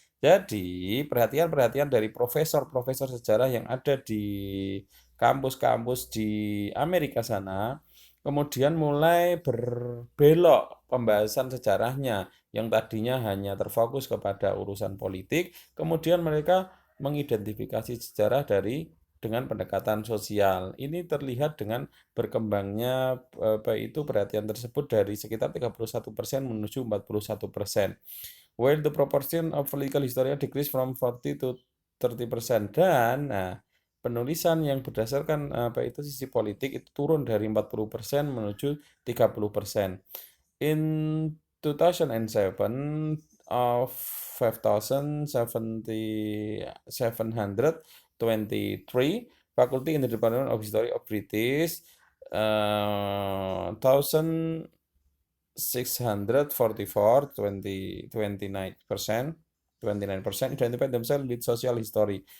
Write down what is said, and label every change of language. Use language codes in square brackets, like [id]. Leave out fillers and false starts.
[id] Jadi, perhatian-perhatian dari profesor-profesor sejarah yang ada di kampus-kampus di Amerika sana, kemudian mulai berbelok pembahasan sejarahnya yang tadinya hanya terfokus kepada urusan politik, kemudian mereka mengidentifikasi sejarah dengan pendekatan sosial. Ini terlihat dengan berkembangnya perhatian tersebut dari sekitar 31% menuju 41%. [en] While the proportion of political history decreased from 40 to 30%. [id] Dan penulisan yang berdasarkan sisi politik itu turun dari 40% menuju 30%. [en] In 2007 of 5,723 faculty in the Department of History of British 1,644 29% identify themselves with social history.